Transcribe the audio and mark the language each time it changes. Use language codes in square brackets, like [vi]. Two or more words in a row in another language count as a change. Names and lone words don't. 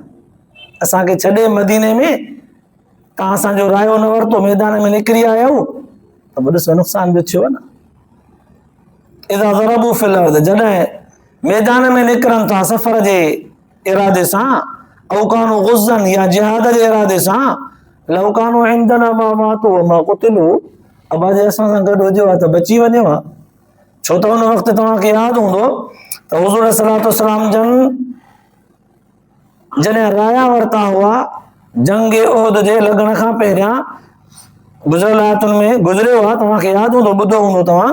[sd] असांखे छॾे मदीने में तव्हां असांजो रायो न वरितो, मैदान में निकिरी आया आहियो त पोइ ॾिसो नुक़सान बि थियो न। [ar] إذا ضربوا في الأرض, [sd] जॾहिं मैदान में निकिरनि था सफ़र जे इरादे सां, [ar] أو كانوا غزى [sd] या जिहाद जे इरादे सां, [ar] لو كانوا عندنا ما ماتوا وما قتلوا, [sd] अबा जे असां सां गॾु हुजेव हा त बची वञेव हा। छो त उन वक़्तु तव्हांखे यादि हूंदो त हुज़ूर [ar] صلى الله عليه وسلم [sd] जन जॾहिं राया वरिता हुआ जंग उहद जे लॻण खां पहिरियां, गुज़िरियल आयतुनि में गुज़रियो आहे, तव्हांखे यादि हूंदो, ॿुधो हूंदो तव्हां।